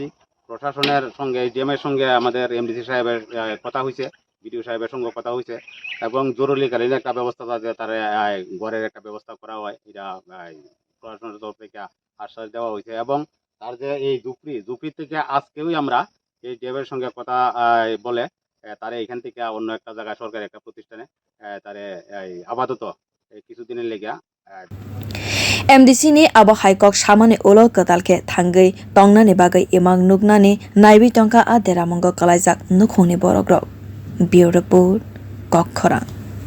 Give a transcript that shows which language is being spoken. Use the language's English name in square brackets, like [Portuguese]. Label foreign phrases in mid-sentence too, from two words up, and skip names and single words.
[Bangla] প্রশাসনের সঙ্গে ডিএমের সঙ্গে আমাদের এমডিসি সাহেবের কথা হয়েছে, বিডিও সাহেবের সঙ্গে কথা হয়েছে এবং জরুরিকালীন একটা ব্যবস্থা যাতে তার ঘরের একটা ব্যবস্থা করা হয় এটা প্রশাসনের তরফ থেকে আশ্বাস দেওয়া হয়েছে। এবং তার যে এই ঝুপড়ি থেকে আজকেও আমরা এই ডিএমের সঙ্গে কথা বলে তারা এখান থেকে অন্য একটা জায়গায় সরকারি একটা প্রতিষ্ঠানে তারে আপাতত কিছুদিনের লেগে [Kok Borok] MDC ni abo haikok samani ulo kadalke thangi tongnani bagai imang nugnani naibi tongka Deramwngo kwlaijak nwkhungni borok rok [English] Bureau Report [Kok Borok] Koktwma।